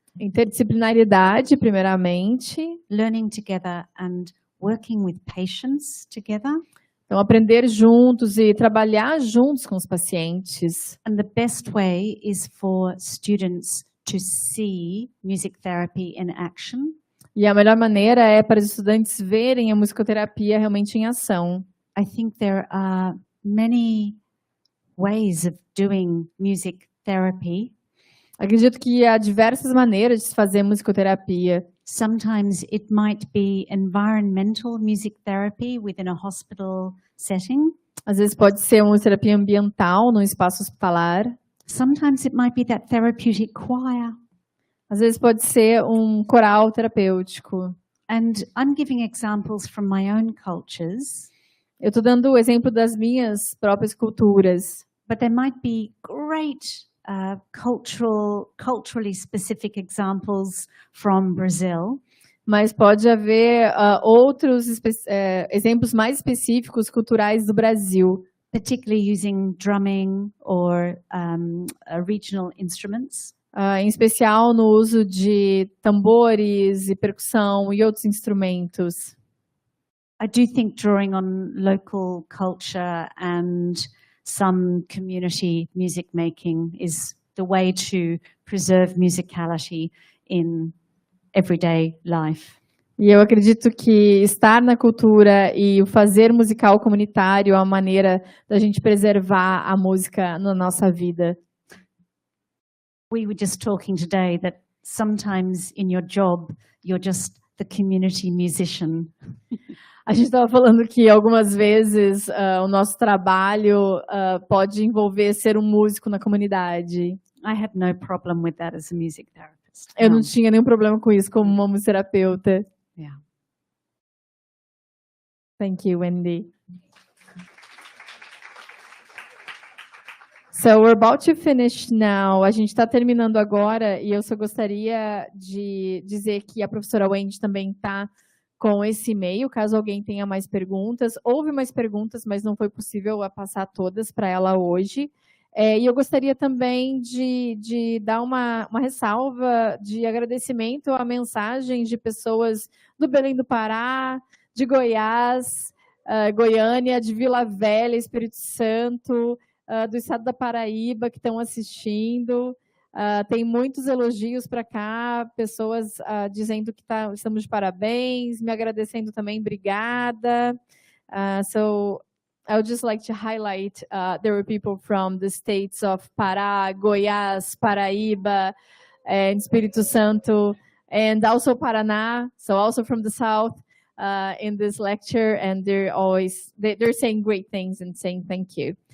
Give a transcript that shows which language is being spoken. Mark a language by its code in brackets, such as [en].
[pt] Interdisciplinaridade, primeiramente. [en] Learning together and working with patients together. [pt] Então, aprender juntos e trabalhar juntos com os pacientes. [en] And the best way is for students to see music therapy in action. [pt] E a melhor maneira é para os estudantes verem a musicoterapia realmente em ação. [en] I think there are many ways of doing music therapy. [pt] Acredito que há diversas maneiras de se fazer musicoterapia. [en] Sometimes it might be environmental music therapy within a hospital setting. [pt] Às vezes pode ser uma terapia ambiental num espaço hospitalar. [en] Sometimes it might be that therapeutic choir. [pt] Às vezes pode ser um coral terapêutico. [en] And I'm giving examples from my own cultures. [pt] Eu estou dando o exemplo das minhas próprias culturas. [en] But there might be great culturally specific examples from Brazil. [pt] Mas pode haver outros exemplos mais específicos culturais do Brasil. [en] Particularly using drumming or regional instruments. [pt] Em especial no uso de tambores e percussão e outros instrumentos. [en] I do think drawing on local culture and some community music making is the way to preserve musicality in everyday life. [pt] E eu acredito que estar na cultura e o fazer musical comunitário é uma maneira da gente preservar a música na nossa vida. [en] We were just talking today that sometimes in your job you're just the community musician. [pt] A gente estava falando que algumas vezes o nosso trabalho pode envolver ser um músico na comunidade. [en] I had no problem with that as a music therapist. [pt] Eu não tinha nenhum problema com isso como uma musicoterapeuta. [en] Yeah. Thank you, Wendy. So we're about to finish now. [pt] A gente está terminando agora e eu só gostaria de dizer que a professora Wendy também está com esse e-mail, caso alguém tenha mais perguntas. Houve mais perguntas, mas não foi possível passar todas para ela hoje. E eu gostaria também de dar uma ressalva de agradecimento à mensagem de pessoas do Belém do Pará, de Goiás, Goiânia, de Vila Velha, Espírito Santo, do estado da Paraíba que estão assistindo. Tem muitos elogios para cá, pessoas dizendo que estamos de parabéns, me agradecendo também, obrigada. [en] So I would just like to highlight there were people from the states of Pará, Goiás, Paraíba, and Espírito Santo, and also Paraná, so also from the south in this lecture, and they're saying great things and saying thank you.